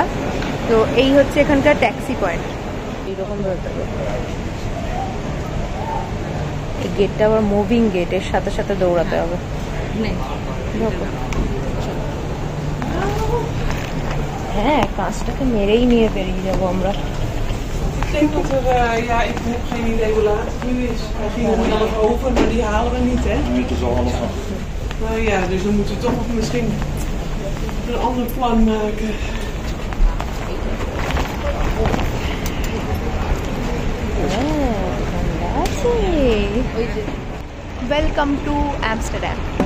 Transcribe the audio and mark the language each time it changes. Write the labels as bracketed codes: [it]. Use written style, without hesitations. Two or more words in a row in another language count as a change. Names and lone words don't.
[bn] তো এই হচ্ছে এখানকার ট্যাক্সি পয়েন্ট, এইরকম ধরতে হবে। এই গেটটা আবার মুভিং গেট, এর সাথে সাথে দৌড়াতে হবে। হ্যাঁ, কাঁচটাকে মেরেই নিয়ে বেরিয়ে যাবো আমরা। [nl] Ik denk dat er, ja, ik heb geen idee hoe laat het nu is. Hij ging om 11 over, maar die halen we niet, hè? Niet zo alles van. Nou ja, dus dan moeten we toch nog misschien een ander plan maken. [en] Welcome to Amsterdam.